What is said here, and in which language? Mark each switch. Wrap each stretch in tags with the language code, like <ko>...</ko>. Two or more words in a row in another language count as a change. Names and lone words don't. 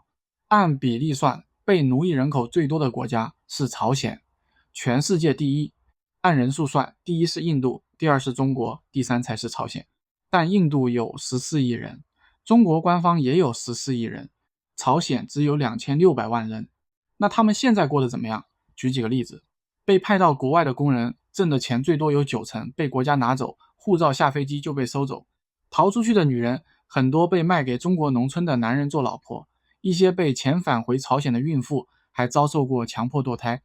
<zh>按比例算，被奴役人口最多的国家是朝鲜，全世界第一。按人数算，第一是印度，第二是中国，第三才是朝鮮。但印度有14亿人，中国官方也有14亿人，朝鮮只有2600万人。那他們現在过得怎麼樣？舉幾個例子，被派到國外的工人掙的錢最多有90%被國家拿走，護照下飛機就被收走。逃出去的女人很多被賣給中國農村的男人做老婆，一些被遣返回朝鮮的孕婦還遭受過強迫墮胎。</zh>